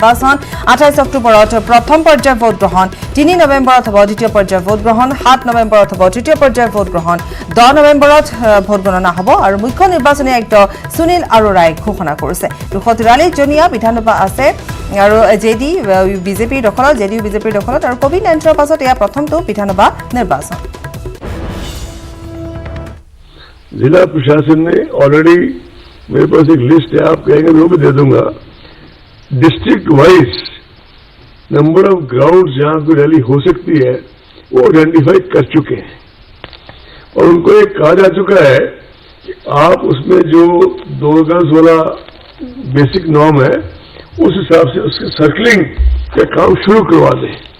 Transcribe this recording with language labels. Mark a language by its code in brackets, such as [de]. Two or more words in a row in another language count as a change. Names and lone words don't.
[as] 28 অক্টোবৰত প্ৰথম পৰ্যায়ৰ ভোট গ্ৰহণ, 3 নৱেম্বৰত হ'ব দ্বিতীয় পৰ্যায়ৰ ভোট গ্ৰহণ, 7 নৱেম্বৰত হ'ব তৃতীয় পৰ্যায়ৰ ভোট গ্ৰহণ, 10 নৱেম্বৰত ভোট গণনা হ'ব। আৰু মুখ্য নিৰ্বাচনী আয়ুক্ত সুনীল আৰোৰাই ঘোষণা কৰিছে। 243 জনীয়া বিধানসভা আছে আৰু বিজেপিৰ দখলত, আৰু কোভিড-19ৰ পাছত এয়া প্ৰথমটো বিধানসভা নিৰ্বাচন। [hi] जिला प्रशासन ने ऑलरेडी मेरे पास एक लिस्ट है, आप कहेंगे वो भी दे दूंगा। [en] district wise number of ground [hi] जहां कोई रैली हो सकती है वो आइडेंटिफाई कर चुके हैं, और उनको एक कहा जा चुका है कि आप उसमें जो 2 गज वाला [en] basic norm [hi] है उस हिसाब से उसके सर्कलिंग का काम शुरू करवा दें।